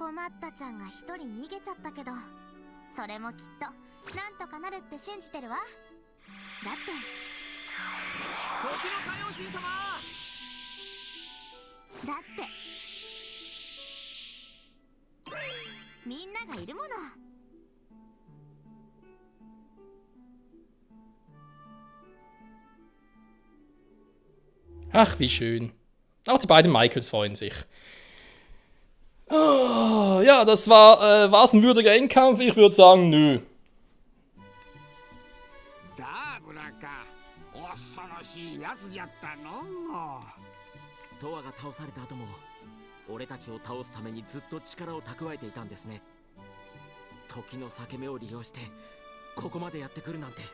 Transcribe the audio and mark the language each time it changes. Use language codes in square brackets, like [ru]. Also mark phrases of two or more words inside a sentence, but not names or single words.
[ja] 困ったちゃんが一人逃げちゃったけどそれもきっとなんとかなるって信じてるわ。だって時の海王神様。だってみんながいるもの。 [de] Ach, wie schön. Auch die beiden Michaels freuen sich. Oh, ja, das war's ein würdiger Endkampf? Ich würde sagen, nö. [ja] ダーブラか、恐ろしいやつじゃったの。トワが倒された後も俺たちを倒すためにずっと力を蓄えていたんですね。時の裂け目を利用してここまでやってくるなんて。